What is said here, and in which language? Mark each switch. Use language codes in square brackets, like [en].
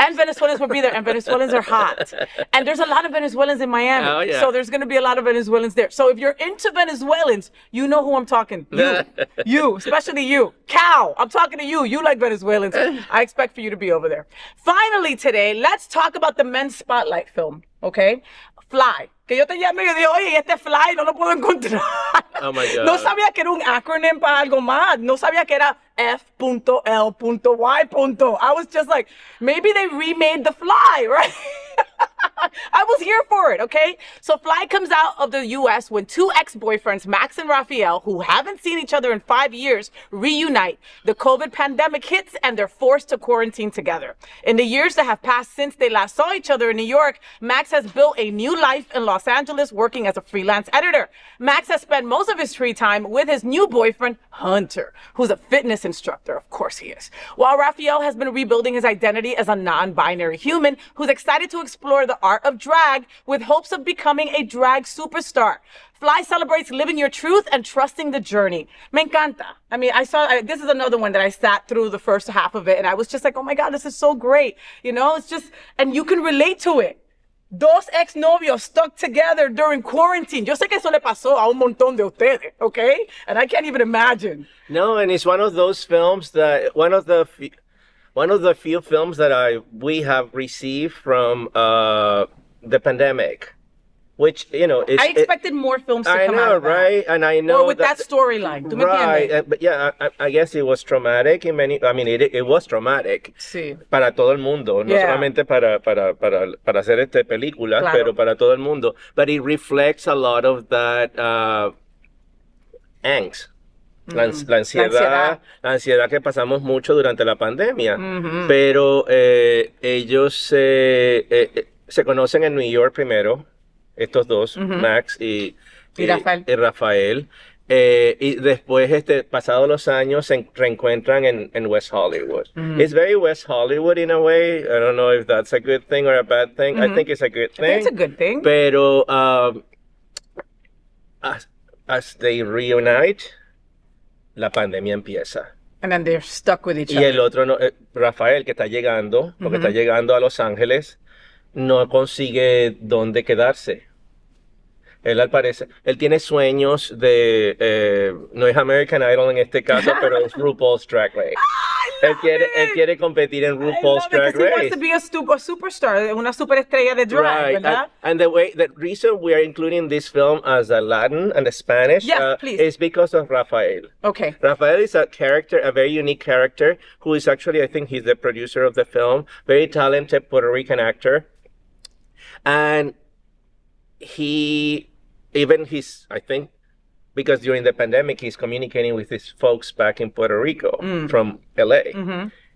[en] And Venezuelans will be there, and Venezuelans are hot. And there's a lot of Venezuelans in Miami. Oh, yeah. So there's going to be a lot of Venezuelans there. So if you're into Venezuelans, you know who I'm talking. You, especially you. Cal, I'm talking to you. You like Venezuelans. I expect for you to be over there. Finally today, let's talk about the Men's Spotlight film, okay? Fly. [es] Que yo te llamé y yo dije, oye, este Fly no lo puedo encontrar. [en] Oh my God. [es] No sabía que era un acronym para algo más. No sabía que era F.L.Y. [en] I was just like, maybe they remade the Fly, right? I was here for it, okay? So Fly comes out of the US when two ex-boyfriends, Max and Rafael, who haven't seen each other in 5 years, reunite. The COVID pandemic hits and they're forced to quarantine together. In the years that have passed since they last saw each other in New York, Max has built a new life in Los Angeles working as a freelance editor. Max has spent most of his free time with his new boyfriend, Hunter, who's a fitness instructor. Of course he is. While Rafael has been rebuilding his identity as a non-binary human who's excited to explore the art of drag with hopes of becoming a drag superstar. Fly celebrates living your truth and trusting the journey. [es] Me encanta. [en] I mean, this is another one that I sat through the first half of it and I was just like, oh my God, this is so great. You know, it's just, and you can relate to it. [es] Dos ex-novios [en] stuck together during quarantine. [es] Yo sé que eso le pasó a un montón de ustedes, okay? [en] And I can't even imagine. No, and it's one of those films that, one of the few films that we have received from the pandemic, which, you know, I expected more films to come out of that. right? And I know or with that storyline. Right, but yeah, I guess it was traumatic in many. I mean, it was traumatic. [es] Sí. Para todo el mundo, no solamente para hacer esta película, Claro. pero para todo el mundo. [en] But it reflects a lot of that angst. [es] La ansiedad que pasamos mucho durante la pandemia. Pero ellos se conocen en New York primero, estos dos, Max y Rafael. Y después, pasados los años, se reencuentran en West Hollywood. [en] It's very West Hollywood in a way. I don't know if that's a good thing or a bad thing. I think it's a good thing. I think it's a good thing. [es] Pero [en] as they reunite, [es] la pandemia empieza. [en] And then they're stuck with each [es] Y [en] other. [es] el otro, Rafael, que está llegando, porque está llegando a Los Ángeles, no consigue dónde quedarse. Él al parecer, él tiene sueños de, no es American Idol en este caso, pero es RuPaul's Drag Race. Él quiere competir en RuPaul's Drag [en] He wants Race. to be a superstar, [es] una superestrella de drag, ¿verdad? [en] And the reason we are including this film as a Latin and a Spanish please. is because of Rafael. Okay. Rafael is a character, a very unique character, who is actually, I think he's the producer of the film, very talented Puerto Rican actor. And I think, because during the pandemic, he's communicating with his folks back in Puerto Rico from LA.